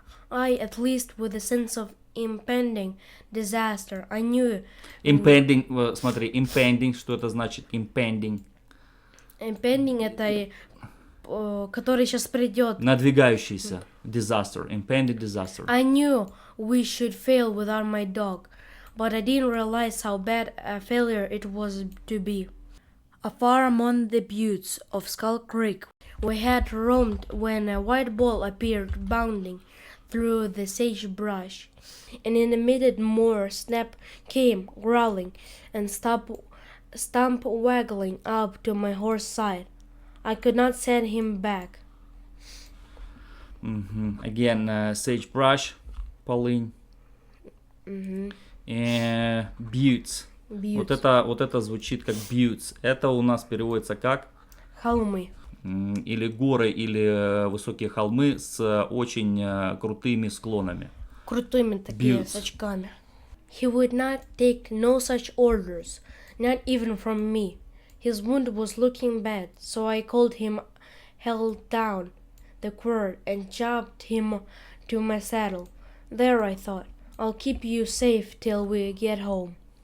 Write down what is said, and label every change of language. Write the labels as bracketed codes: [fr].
[en] I, at least with a sense of impending disaster, I knew. [ru] Impending, смотри, impending, что это значит? [en] Impending. [ru] Impending это который сейчас придет. [en] Надвигающийся. Disaster. Impending disaster. I knew we should fail without my dog, but I didn't realize how bad a failure it was to be. Afar among the buttes of Skull Creek, we had roamed when a white ball appeared bounding through the sagebrush, and in a minute more Snap came growling and stump waggling up to my horse's side. I could not send him back. Again, sagebrush, полынь. Buttes. Buttes. [ru] Вот это звучит как buttes. Это у нас переводится как Холмы. или горы, или высокие холмы с очень крутыми склонами. Крутыми такие, [en] Buttes. [ru] с очками. [en] He would not take no such orders, not even from me. His wound was looking bad, so I called him, held down the quirt, and chopped him to my saddle. There, I thought, I'll keep you safe till we get home.